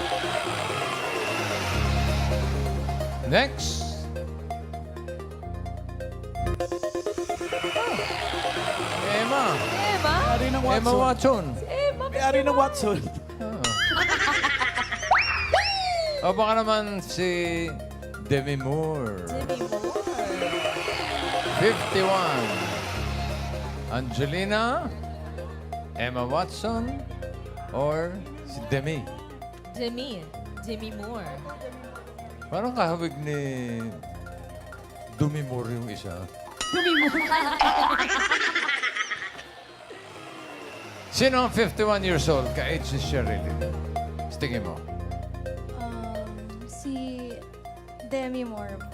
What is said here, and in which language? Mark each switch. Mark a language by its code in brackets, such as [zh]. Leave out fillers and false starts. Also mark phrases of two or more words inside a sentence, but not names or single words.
[en] Next. Emma. Emma? [tl] Ari ng Emma Watson. Watson. May ari ng Watson. O baka naman si Demi Moore. Demi Moore. 51. Angelina, Emma Watson, or si Demi. Demi Moore. Parang kahawig ni Dumi Moore yung isa. Sino ang 51 [en] years old [tl] ka-age si Sherilyn? Tingin mo. Si Demi Moore po.